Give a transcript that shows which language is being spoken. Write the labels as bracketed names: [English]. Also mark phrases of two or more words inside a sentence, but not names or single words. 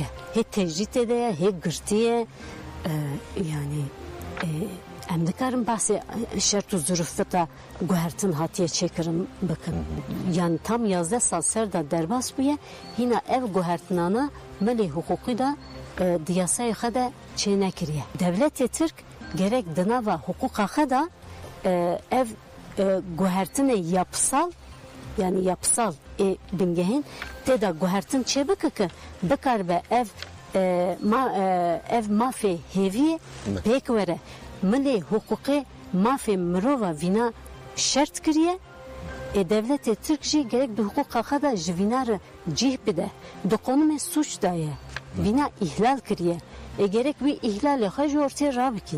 [Kurdish] Hê tecrîtê de ye hê girtiye yani em dikarin bahsê şert û zurufeta guhertin hatiye çêkirin bikin. Yani tam 11 sal ser da derbas bûye hîna ev guhertinana milê hukukî da di yasayê xwe de çê nekiriye. Devletê Tirk gerek di nava hukuka xwe da ev guhertinê [Turkish] yapısal yani yapısal [Kurdish] bingehîn tê da guhertin çê bike ki bikaribe ev mafê hêviyê pêk were milê hukukê mafê mirova vîna şert kiriye devletê Tirk jî gerek di hukuka xwe de ji vîna re cih bide di qonumê suç daye vîna ihlal kiriye gerek wî ihlalê xwe ji ortaya rabikîne.